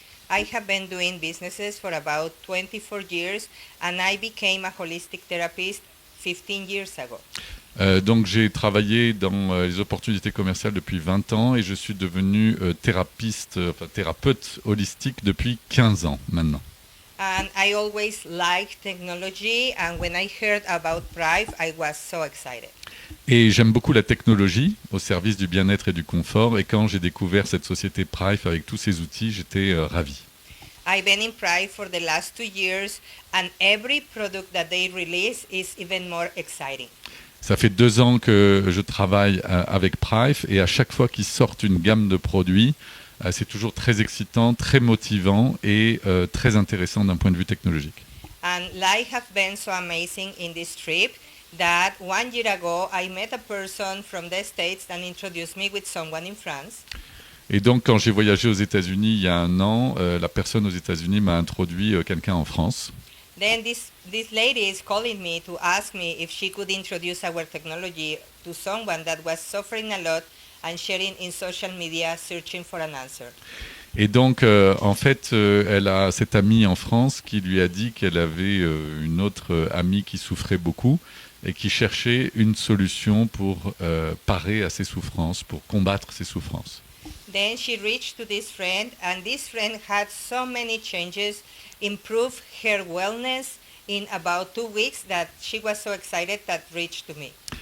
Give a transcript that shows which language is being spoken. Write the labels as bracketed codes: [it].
[en] I have been doing businesses for about 24 years and I became a holistic therapist 15 years ago. [fr] Donc j'ai travaillé dans les opportunités commerciales depuis 20 ans et je suis devenu thérapeute holistique depuis 15 ans maintenant. [en] And I always liked technology and when I heard about Prive, I was so excited. [fr] Et j'aime beaucoup la technologie au service du bien-être et du confort et quand j'ai découvert cette société Prive avec tous ces outils, j'étais ravi. [en] I've been in Prive for the last 2 years and every product that they release is even more exciting. [fr] Ça fait 2 ans que je travaille avec Prive et à chaque fois qu'ils sortent une gamme de produits, c'est toujours très excitant, très motivant et très intéressant d'un point de vue technologique. [en] And life have been so amazing in this trip that 1 year ago I met a person from the States and introduced me with someone in France. [fr] Et donc, quand j'ai voyagé aux États-Unis il y a un an, la personne aux États-Unis m'a introduit quelqu'un en France. [en] Then this lady is calling me to ask me if she could introduce our technology to someone that was suffering a lot and sharing in social media searching for an answer. [fr] Et donc, en fait, elle a cette amie en France qui lui a dit qu'elle avait une autre amie qui souffrait beaucoup et qui cherchait une solution pour parer à ses souffrances, pour combattre ses souffrances. [en] Then she reached to this friend, and this friend had so many changes, improved her wellness in about 2 weeks that she was so excited that reached to me.